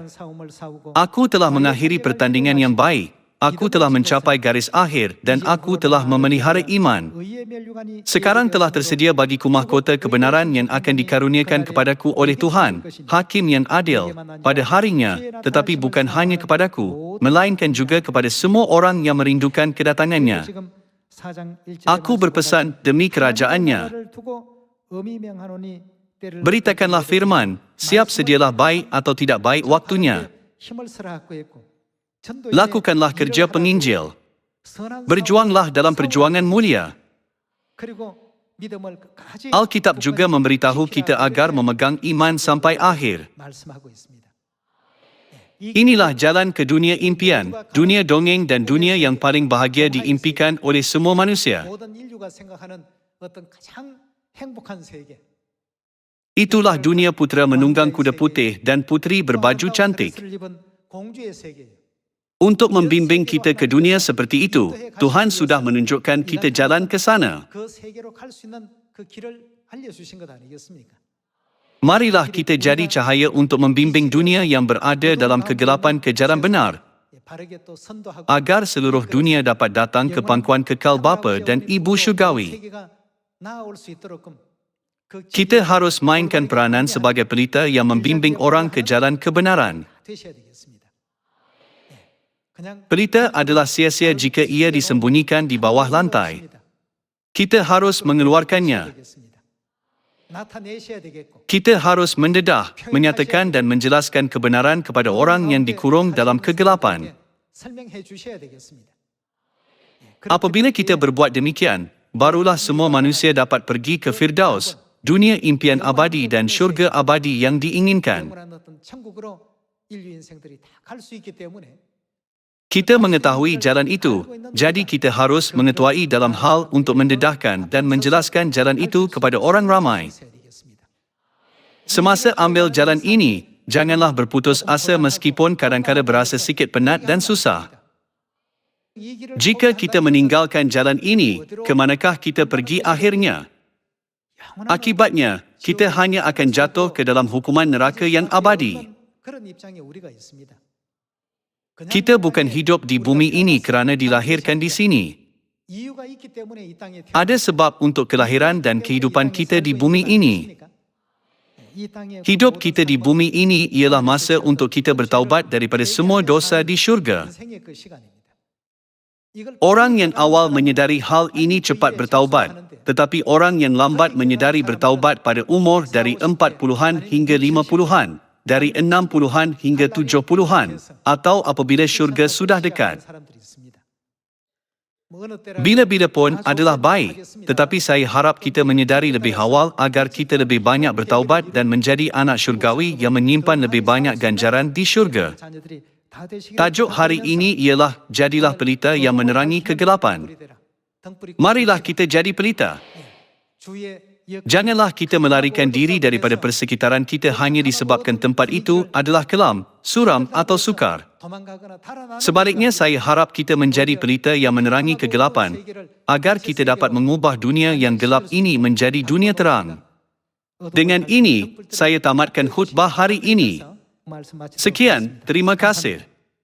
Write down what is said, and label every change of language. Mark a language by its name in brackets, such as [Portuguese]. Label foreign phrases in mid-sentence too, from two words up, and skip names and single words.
[Malay] Aku telah mengakhiri pertandingan yang baik, aku telah mencapai garis akhir dan aku telah memelihara iman. Sekarang telah tersedia bagiku mahkota kebenaran yang akan dikaruniakan kepadaku oleh Tuhan, Hakim yang adil, pada harinya, tetapi bukan hanya kepadaku, melainkan juga kepada semua orang yang merindukan kedatangannya. [Korean] 지금 4장 1절에 [Malay] Aku berpesan demi kerajaannya. Beritakanlah firman, siap sedialah baik atau tidak baik waktunya. Lakukanlah kerja penginjil. Berjuanglah dalam perjuangan mulia. Alkitab juga memberitahu kita agar memegang iman sampai akhir. Inilah jalan ke dunia impian, dunia dongeng dan dunia yang paling bahagia diimpikan oleh semua manusia. [Korean] 모든 인류가 생각하는 어떤 가장 행복한 세계. [Malay] Itulah dunia putera menunggang kuda putih dan puteri berbaju cantik. [Korean] 드레스를 입은 공주의 세계예요. [Malay] Untuk membimbing kita ke dunia seperti itu, Tuhan sudah menunjukkan kita jalan ke sana. [Korean] 그 세계로 갈 수 있는 그 길을 알려주신 것 아니겠습니까? [Malay] Marilah kita jadi cahaya untuk membimbing dunia yang berada dalam kegelapan ke jalan benar, [Korean] 바르게 또 선도하고 [Malay] agar seluruh dunia dapat datang ke pangkuan kekal Bapa dan Ibu Syurgawi. [Korean] 세계가 나아올 수 있도록끔 그 [Malay] Kita harus mainkan peranan sebagai pelita yang membimbing orang ke jalan kebenaran. [Korean] 되셔야 되겠습니다. 그냥 [Malay] Pelita adalah sia-sia jika ia disembunyikan di bawah lantai. Kita harus mengeluarkannya. [Korean] 되겠습니다. 나타내셔야 되겠고 [Malay] Kita harus mendedah, menyatakan dan menjelaskan kebenaran kepada orang yang dikurung dalam kegelapan. [Korean] 설명해 주셔야 되겠습니다. [Malay] Apabila kita berbuat demikian, barulah semua manusia dapat pergi ke Firdaus, dunia impian abadi dan syurga abadi yang diinginkan. [Korean] 영원한 어떤 천국으로 인류 인생들이 다 갈 수 있기 때문에 [Malay] Kita mengetahui jalan itu, jadi kita harus mengetuai dalam hal untuk mendedahkan dan menjelaskan jalan itu kepada orang ramai. [Korean] 있어야 되겠습니다. [Malay] Semasa ambil jalan ini, janganlah berputus asa meskipun kadang-kadang berasa sikit penat dan susah. [Korean] 이 길을 [Malay] Jika kita meninggalkan jalan ini, ke manakah kita pergi akhirnya? [Korean] 영원한 [Malay] Akibatnya, kita hanya akan jatuh ke dalam hukuman neraka yang abadi. [Korean] 그런 입장에 우리가 있습니다. 그냥 [Malay] Kita bukan hidup di bumi ini kerana dilahirkan di sini. [Korean] 이유가 있기 때문에 이 땅에 [Malay] Ada sebab untuk kelahiran dan kehidupan kita di bumi ini. [Korean] 이 땅에 [Malay] Hidup kita di bumi ini ialah masa untuk kita bertaubat daripada semua dosa di syurga. [Korean] 인생의 그 시간입니다. 이걸 [Malay] Orang yang awal menyedari hal ini cepat bertaubat, tetapi orang yang lambat menyedari bertaubat pada umur dari 40-an hingga 50-an, dari 60-an hingga 70-an, atau apabila syurga sudah dekat. [Korean] 사람들이 있습니다. 뭐 어느 때라 [Malay] Bila-bila pun adalah baik, tetapi saya harap kita menyedari lebih awal agar kita lebih banyak bertaubat dan menjadi anak syurgawi yang menyimpan lebih banyak ganjaran di syurga. [Korean] 자녀들이 다 되시기를 [Malay] Tajuk hari ini ialah Jadilah Pelita yang menerangi kegelapan. [Korean] 되라. 등불이 [Malay] Marilah kita jadi pelita. [Korean] 주의 역 [Malay] Janganlah kita melarikan diri daripada persekitaran kita hanya disebabkan tempat itu adalah kelam, suram atau sukar. [Korean] 도망가거나 달아나는 [Malay] Sebaliknya saya harap kita menjadi pelita yang menerangi kegelapan agar kita dapat mengubah dunia yang gelap ini menjadi dunia terang. Dengan ini, saya tamatkan khutbah hari ini. [Korean] 말씀 마치도록 [Malay] Sekian, terima kasih.